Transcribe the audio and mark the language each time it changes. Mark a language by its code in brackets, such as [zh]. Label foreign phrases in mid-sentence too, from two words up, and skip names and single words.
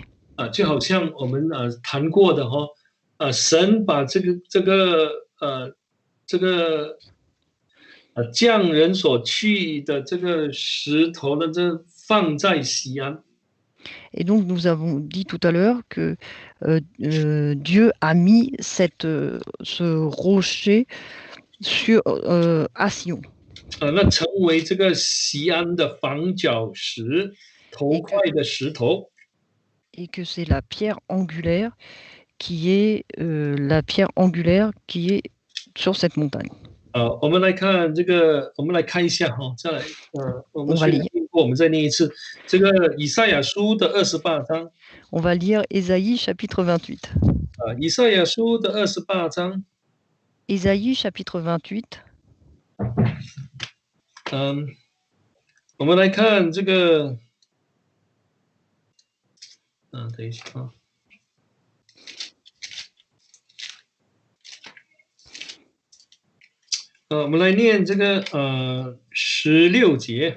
[zh] 就好像我们谈过的神把这个匠人所去的这个石头呢，这放在西安。 [fr] Et donc, nous avons dit tout à l'heure que Dieu a mis ce rocher à Sion. [zh] 那成为这个西安的房角石，头块的石头。 [fr] Et que c'est la pierre angulaire qui est sur cette montagne. [zh] 我们来看这个，我们来看一下再来，我们虽然听过，我们再念一次这个以赛亚书的28章。 [fr] On va lire Ésaïe chapitre 28. [zh] 以赛亚书的28章。 [fr] Ésaïe chapitre 28. [zh] 我们来看这个，等一下我们来念这个16节。